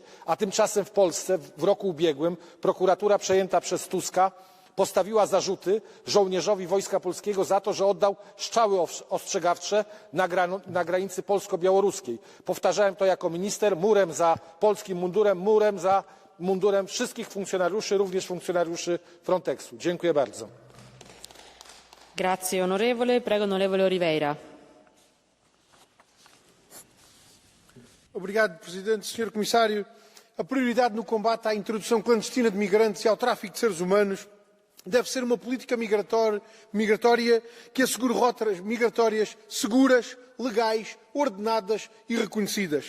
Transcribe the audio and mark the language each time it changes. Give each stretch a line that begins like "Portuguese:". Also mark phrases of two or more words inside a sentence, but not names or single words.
Polish: A tymczasem w Polsce w roku ubiegłym prokuratura przejęta przez Tuska postawiła zarzuty żołnierzowi Wojska Polskiego za to, że oddał strzały ostrzegawcze na granicy polsko-białoruskiej. Powtarzałem to jako minister, murem za polskim mundurem, murem za mundurem wszystkich funkcjonariuszy, również funkcjonariuszy Frontexu. Dziękuję bardzo.
Italian: Grazie onorevole. Prego onorevole Oliveira.
Portuguese: Obrigado, Presidente. Senhor Comissário, a prioridade no combate à introdução clandestina de migrantes e ao tráfico de seres humanos deve ser uma política migratória que assegure rotas migratórias seguras, legais, ordenadas e reconhecidas.